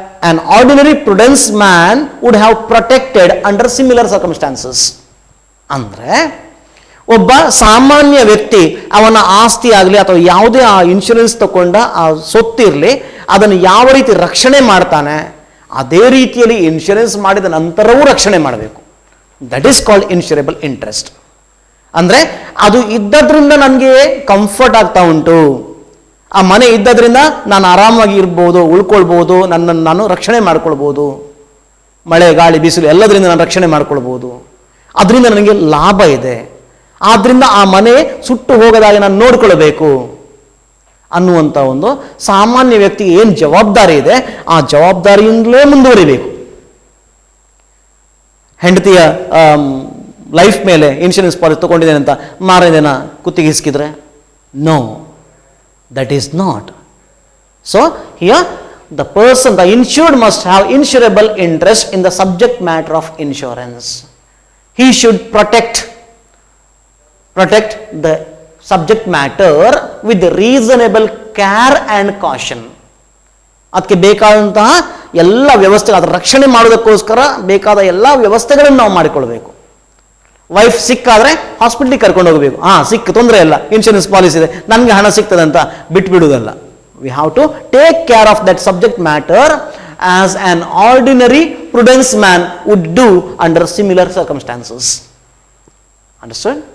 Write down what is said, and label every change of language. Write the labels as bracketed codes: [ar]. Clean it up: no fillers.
[en] An ordinary prudence man would have protected under similar circumstances. [kn] Andre ಒಬ್ಬ ಸಾಮಾನ್ಯ ವ್ಯಕ್ತಿ ಅವನ ಆಸ್ತಿ ಆಗಲಿ ಅಥವಾ ಯಾವುದೇ ಆ ಇನ್ಶೂರೆನ್ಸ್ ತಗೊಂಡ ಆ ಸೊತ್ತಿರಲಿ ಅದನ್ನು ಯಾವ ರೀತಿ ರಕ್ಷಣೆ ಮಾಡ್ತಾನೆ ಅದೇ ರೀತಿಯಲ್ಲಿ ಇನ್ಶೂರೆನ್ಸ್ ಮಾಡಿದ ನಂತರವೂ ರಕ್ಷಣೆ ಮಾಡಬೇಕು. [en] That is called insurable interest. [kn] ಅಂದರೆ ಅದು ಇದ್ದದ್ರಿಂದ ನನಗೆ ಕಂಫರ್ಟ್ ಆಗ್ತಾ ಉಂಟು, ಆ ಮನೆ ಇದ್ದದ್ರಿಂದ ನಾನು ಆರಾಮಾಗಿ ಇರ್ಬೋದು, ಉಳ್ಕೊಳ್ಬೋದು, ನನ್ನನ್ನು ನಾನು ರಕ್ಷಣೆ ಮಾಡ್ಕೊಳ್ಬೋದು, ಮಳೆ ಗಾಳಿ ಬಿಸಿಲು ಎಲ್ಲದರಿಂದ ನಾನು ರಕ್ಷಣೆ ಮಾಡ್ಕೊಳ್ಬೋದು, ಅದರಿಂದ ನನಗೆ ಲಾಭ ಇದೆ, ಆದ್ದರಿಂದ ಆ ಮನೆ ಸುಟ್ಟು ಹೋಗದಾಗೆ ನಾನು ನೋಡ್ಕೊಳ್ಬೇಕು ಅನ್ನುವಂಥ ಒಂದು ಸಾಮಾನ್ಯ ವ್ಯಕ್ತಿಗೆ ಏನು ಜವಾಬ್ದಾರಿ ಇದೆ ಆ ಜವಾಬ್ದಾರಿಯಿಂದಲೇ ಮುಂದುವರಿಬೇಕು. ಹೆಂಡತಿಯ ಲೈಫ್ ಮೇಲೆ ಇನ್ಶೂರೆನ್ಸ್ ಪಾಲಿಸಿ ತೊಗೊಂಡಿದ್ದೇನೆ ಅಂತ ಮಾರನೇ ದಿನ ಕುತ್ತಿಗೆ ಹಿಸ್ಕಿದ್ರೆ [en] No, that is not. So here the person, the insured must have insurable interest in the subject matter of insurance. He should protect the subject matter with reasonable care and caution. [kn] ಅದಕ್ಕೆ ಬೇಕಾದಂತಹ ಎಲ್ಲ ವ್ಯವಸ್ಥೆ, ಅದರ ರಕ್ಷಣೆ ಮಾಡೋದಕ್ಕೋಸ್ಕರ ಬೇಕಾದ ಎಲ್ಲ ವ್ಯವಸ್ಥೆಗಳನ್ನು ನಾವು ಮಾಡಿಕೊಳ್ಬೇಕು. ವೈಫ್ ಸಿಕ್ಕಾದರೆ ಹಾಸ್ಪಿಟ್ಲಿಗೆ ಕರ್ಕೊಂಡು ಹೋಗಬೇಕು. ಸಿಕ್ಕ ತೊಂದರೆ ಇಲ್ಲ, ಇನ್ಶೂರೆನ್ಸ್ ಪಾಲಿಸಿ ಇದೆ, ನನಗೆ ಹಣ ಸಿಗ್ತದೆ ಅಂತ ಬಿಟ್ಬಿಡುವುದಲ್ಲ. [en] We have to take care of that subject matter as an ordinary prudence man would do under similar circumstances. Understood?